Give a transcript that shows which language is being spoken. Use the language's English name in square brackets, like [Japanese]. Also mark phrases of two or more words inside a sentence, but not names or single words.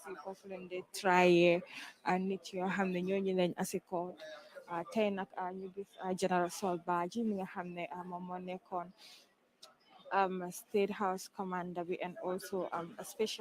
[Wolof] yi foofu lañ dee traye nit yoo xam ne ñooñu lañ asi court tey nag ñu gis General Saul Badjie mi nga xam ne moom moo nekkoon State House commander bi [English] and also a special